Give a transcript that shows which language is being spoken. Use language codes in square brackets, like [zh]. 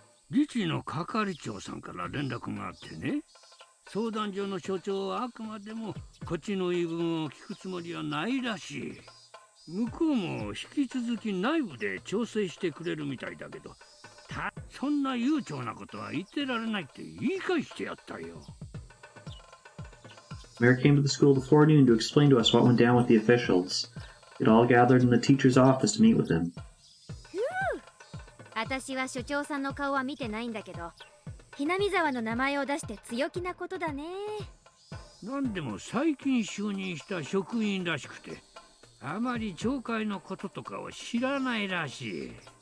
[ja] 理事の係長さんから連絡があってね。相談所の所長はあくまでもこっちの言い分を聞くつもりはないらしい。向こうも引き続き内部で調整してくれるみたいだけど、そんな悠長なことは言ってられないって言い返してやったよ。 [en] Mayor came to the school this forenoon to explain to us what went down with the officials. It all gathered in the teacher's office to meet with him. [ja] 私は所長さんの顔は見てないんだけど、ひなみ沢の名前を出して強気なことだね。なんでも最近就任した職員らしくて、あまり町会のこととかを知らないらしい。